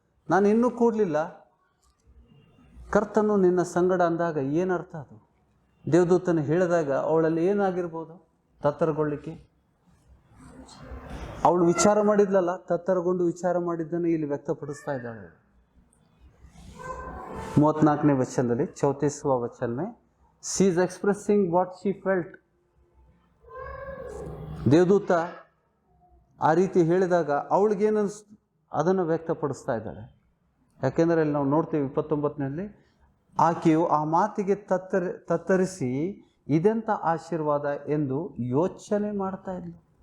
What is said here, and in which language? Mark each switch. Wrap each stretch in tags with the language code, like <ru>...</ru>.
<kn>ನಾನು ಇನ್ನೂ ಕೂಡಲಿಲ್ಲ, ಕರ್ತನು ನಿನ್ನ ಸಂಗಡ ಅಂದಾಗ ಏನರ್ಥ ಅದು? ದೇವದೂತನು ಹೇಳಿದಾಗ ಅವಳಲ್ಲಿ ಏನಾಗಿರ್ಬೋದು? ತತ್ತರಗೊಳ್ಳಿಕ್ಕೆ. ಅವಳು ವಿಚಾರ ಮಾಡಿದ್ಲಲ್ಲ, ತತ್ತರಗೊಂಡು ವಿಚಾರ ಮಾಡಿದ್ದನ್ನು ಇಲ್ಲಿ ವ್ಯಕ್ತಪಡಿಸ್ತಾ ಇದ್ದಾಳೆ. 34ನೇ ವಚನದಲ್ಲಿ</kn> <hi>34वा वचन में</hi> <en>She is expressing what she felt.</en> <kn>ದೇವದೂತ ಆ ರೀತಿ ಹೇಳಿದಾಗ ಅವಳಿಗೇನಿಸ್ತು ಅದನ್ನು ವ್ಯಕ್ತಪಡಿಸ್ತಾ ಇದ್ದಾಳೆ. ಯಾಕೆಂದರೆ ಇಲ್ಲಿ ನಾವು ನೋಡ್ತೀವಿ 29ನಲ್ಲಿ, ಆಕೆಯು ಆ ಮಾತಿಗೆ ತತ್ತರಿಸಿ ಇದೆಂಥ ಆಶೀರ್ವಾದ ಎಂದು ಯೋಚನೆ ಮಾಡ್ತಾ ಇದ್ಲು.</kn>